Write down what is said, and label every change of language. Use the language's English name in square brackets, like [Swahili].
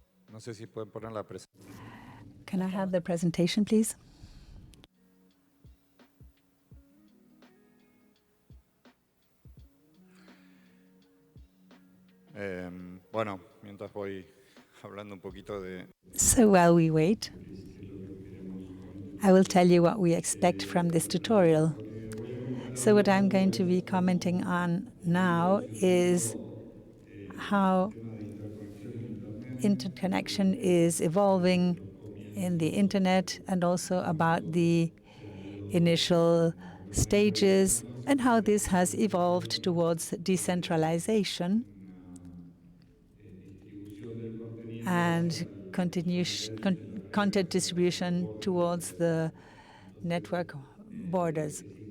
[Spanish] no sé si pueden poner la presentación. [English] Can I have the presentation, please? [Spanish] Bueno, mientras voy hablando un poquito de [English] So while we wait, I will tell you what we expect from this tutorial. So what I'm going to be commenting on now is how interconnection is evolving in the internet, and also about the initial stages and how this has evolved towards decentralization and content distribution towards the network borders.